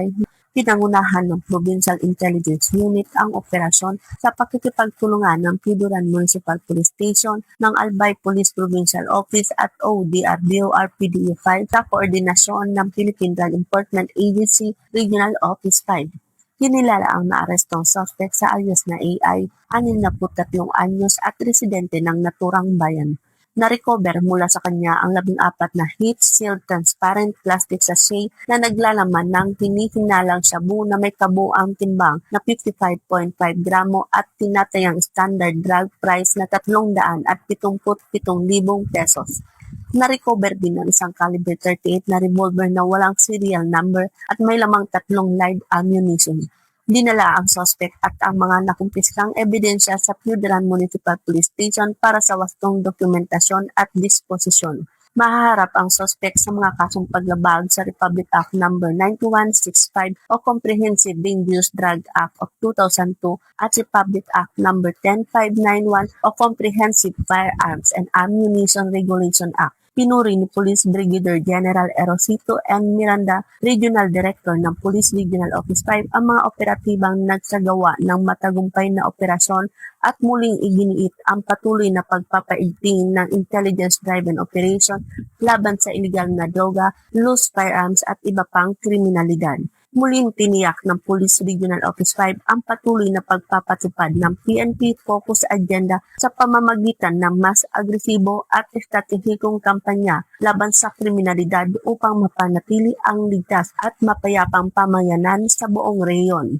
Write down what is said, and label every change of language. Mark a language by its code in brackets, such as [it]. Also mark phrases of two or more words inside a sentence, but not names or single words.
[tl] Pinangunahan ng Provincial Intelligence Unit ang operasyon sa pakikipagtulungan ng Piuderan Municipal Police Station ng Albay Police Provincial Office at ODR-BOR-PDE 5 sa koordinasyon ng Philippine Drug Enforcement Agency Regional Office 5. Kinilala ang naarestong suspect sa alias na AI, 63 anyos at residente ng naturang bayan. Na-recover mula sa kanya ang 14 na [en] heat-sealed transparent plastic sachet [tl] na naglalaman ng hinihinalang shabu na may kabuang timbang na 55.5 gramo at tinatayang [en] standard drug price [tl] na 377,000 pesos. Na-recover din ang isang caliber 38 na revolver na walang serial number at may lamang 3 [en] live ammunition. [tl] Dinala ang suspect at ang mga nakumpiskang ebidensya sa Piuderan Municipal Police Station para sa wastong dokumentasyon at disposisyon. Mahaharap ang suspect sa mga kasong paglabag sa Republic Act No. 9165 o Comprehensive Dangerous Drug Act of 2002 at Republic Act No. 10591 o Comprehensive Firearms and Ammunition Regulation Act. Pinuri ni Police Brigadier General Erosito M. Miranda, Regional Director ng Police Regional Office 5, ang mga operatibang nagsagawa ng matagumpay na operasyon at muling iginiit ang patuloy na pagpapaigting ng [en] intelligence-driven operation [tl] laban sa iligal na droga, [en] loose firearms [tl] at iba pang kriminalidad. Muling tiniyak ng Police Regional Office 5 ang patuloy na pagpapatupad ng PNP Focus Agenda sa pamamagitan ng mas agresibo at estratehikong kampanya laban sa kriminalidad upang mapanatili ang ligtas at mapayapang pamayanan sa buong rehiyon.